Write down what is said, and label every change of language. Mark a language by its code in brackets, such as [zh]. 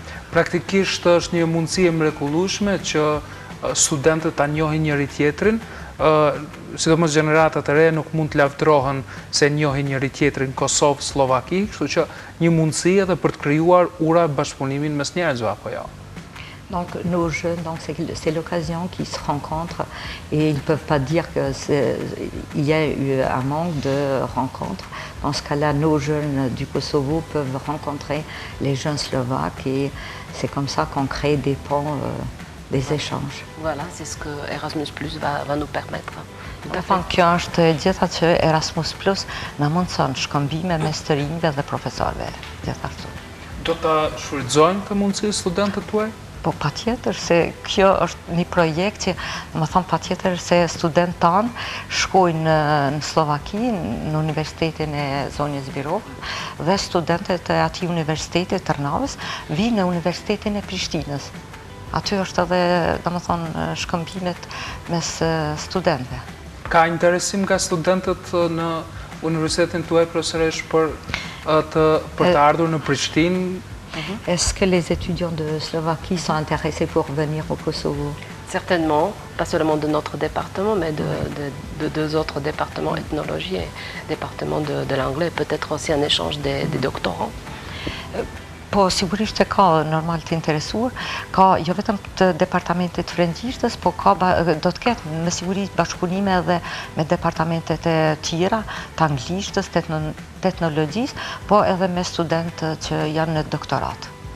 [sq] Praktikisht është një mundësi e mrekullueshme që studentët ta njohin njëri tjetrin, sidomos gjeneratat e re nuk mund të lavdërohen se njohin njëri tjetrin Kosovë, Slovaki, kështu që një mundësi edhe për të krijuar ura bashkëpunimin mes njerëzve apo jo. [fr] Donc nos jeunes, c'est l'occasion qu'ils se rencontrent et ils ne peuvent pas dire qu'il y a eu un manque de rencontres. Dans ce cas-là, nos jeunes du Kosovo peuvent rencontrer les jeunes slovaques et c'est comme ça qu'on crée des ponts, des échanges. Voilà, c'est ce que Erasmus Plus va nous permettre. [sq] Kjo është gjitha që Erasmus Plus na mundson shkëmbime mes të rinjve dhe profesorëve, gjithashtu. Do ta shfrytëzojnë këtë mundësi studentët tuaj? Po patjetër se kjo është një projekt që, më thonë patjetër se studentë tanë shkojnë në Slovaki, në Universitetin e Zonjës Zbirova dhe studentët e atij universitetit Tërnavës vinë në Universitetin e Prishtinës. Aty është edhe, domethënë, shkëmbimet mes studentëve. Ka interesim nga studentët në universitetin tuaj profesoresh për të ardhur në Prishtinë? [fr] Est-ce que les étudiants de Slovaquie sont intéressés pour venir au Kosovo? Certainement, pas seulement de notre département, mais de deux autres départements, ethnologie et département de l'anglais, peut-être aussi un échange des doctorants. [sq] Po, sigurisht që ka normal të interesuar, ka jo vetëm të departamentet frëngjishtës, po ka do të ketë me siguri bashkëpunime edhe me departamentet e tjera, të anglishtës, etnologjisë, po edhe me studentë që janë në doktorat.